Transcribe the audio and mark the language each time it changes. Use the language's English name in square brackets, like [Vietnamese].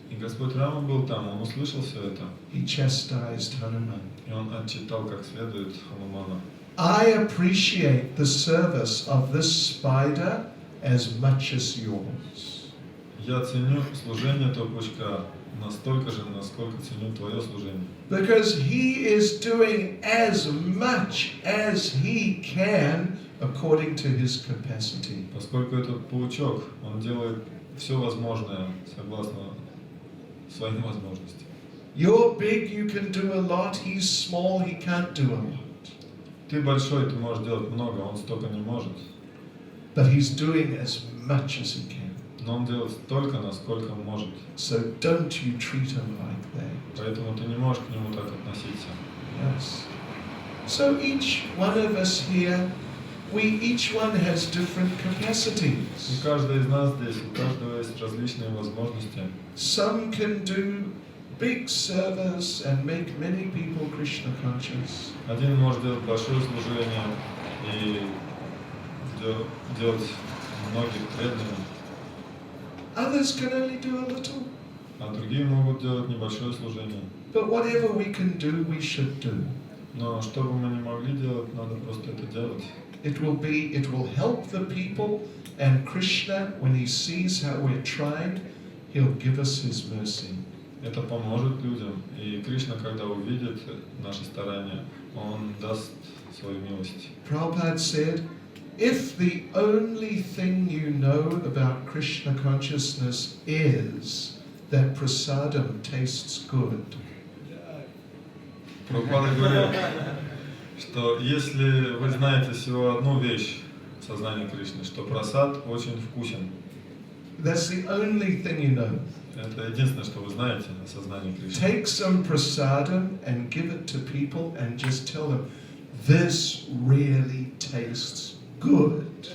[Russian] И Господь Рама был там, он услышал все это. [English] He chastised Hanuman. [Russian] И он отчитал как следует Ханумана. [English] I appreciate the service of this spider as much as yours. [Russian] Я ценю служение этого паучка настолько же, насколько ценю твое служение. [English] Because he is doing as much as he can according to his capacity. [Russian] Поскольку этот паучок, он делает все возможное согласно своим возможностям. [English] You're big, you can do a lot. He's small, he can't do a lot. [Russian] Ты большой, ты можешь делать много, он столько не может. [English] But he's doing as much as he can. [Russian] Но он делает столько, насколько может. [English] So don't you treat him like that. [Russian] Поэтому ты не можешь к нему так относиться. [English] Yes. So each one of us here, each one has different [Russian] И [English] capacities. [Russian] каждый из нас здесь, у каждого есть различные возможности. [English] Some can do big service and make many people Krishna conscious. [Russian] Один может делать большое служение и делать многих преданными, [English] Others can only do a little. [Russian] а другие могут делать небольшое служение. [English] But whatever we can do, we should do. [Russian] Но что бы мы ни могли делать, надо просто это делать. [English] It will help the people, and Krishna, when he sees how we're trying, he'll give us his mercy. [Russian] Это поможет людям. И Кришна, когда увидит наши старания, он даст свою милость. [English] Prabhupada said, if the only thing you know about Krishna consciousness is that prasadam tastes good, [Russian] Прабхупада говорил, что если вы знаете всего одну вещь в сознании Кришны, что прасад очень вкусен. [English] that's the only thing you know. [Russian] Это единственное, что вы знаете о сознании Кришны. [English] Take some prasadam and give it to people and just tell them, this really tastes good.